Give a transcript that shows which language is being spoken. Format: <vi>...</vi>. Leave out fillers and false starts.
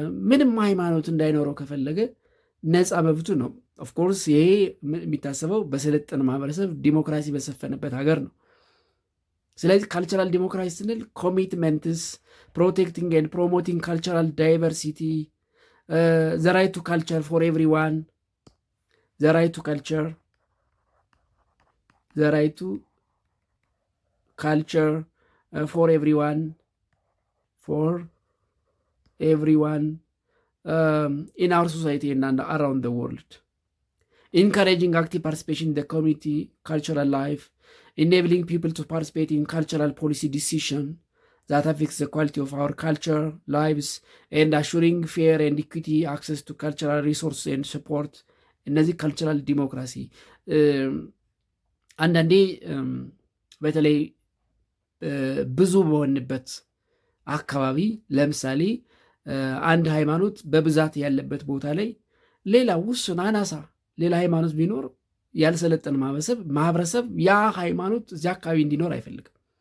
<am>ምንም ሃይማኖት እንዳይኖረው ከፈለገ ነፃ መብቱ ነው። ኦፍኮርስ ይሄ የሚታሰበው በሰለጠነ ማህበረሰብ ዲሞክራሲ በሰፈነበት ሀገር ነው። ስለዚህ ካልቸራል ዲሞክራሲ ስንል</am> <en>ኮሚትመንትስ ፕሮቴክቲንግ ኤንድ ፕሮሞቲንግ ካልቸራል ዳይቨርሲቲ፣ ዘ ራይት ቱ ካልቸር ፎር ኤቭሪዋን፣ ዘ ራይት ቱ ካልቸር፣ ዘ ራይት ቱ ካልቸር ፎር ኤቭሪዋን፣ ፎር everyone in our society and around the world. Encouraging active participation in the community cultural life, enabling people to participate in cultural policy decision that affects the quality of our culture lives, and assuring fair and equity access to cultural resources and support.</en> <am>እነዚህ ካልቸራል ዲሞክራሲ አንዳንዴ በተለይ ብዙ በሆንበት አካባቢ ለምሳሌ አንድ ሃይማኖት በብዛት ያለበት ቦታ ላይ ሌላ ውስን አናሳ ሌላ ሃይማኖት ቢኖር ያልሰለጠነ ማህበረሰብ ያ ሃይማኖት እዚያ አካባቢ እንዲኖር አይፈልግም።</am>